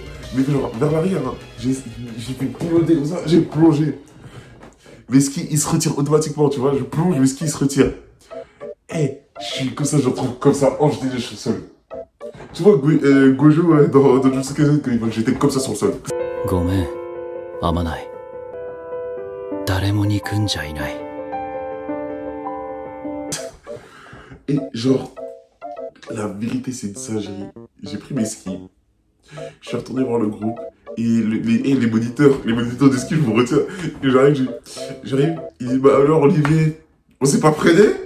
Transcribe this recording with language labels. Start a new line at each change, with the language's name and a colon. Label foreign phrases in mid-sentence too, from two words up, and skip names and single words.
French: Mais genre, vers l'arrière, hein. J'ai fait piloter comme ça, j'ai plongé. Mes skis, ils se retirent automatiquement, tu vois. Je plonge, mes skis, ils se retirent. Je suis comme ça, je retrouve comme ça, jeté sur le sol. Tu vois, Gojo, dans Jujutsu Kaisen, quand j'étais comme ça sur le sol.
Japanese: ごめん、天内。誰も憎んじゃいない。
French: Et genre, la vérité, c'est une singerie. J'ai pris mes skis, je suis retourné voir le groupe, et les moniteurs de ski, je me retiens. Et j'arrive, il dit, bah alors Olivier, on s'est pas prêté?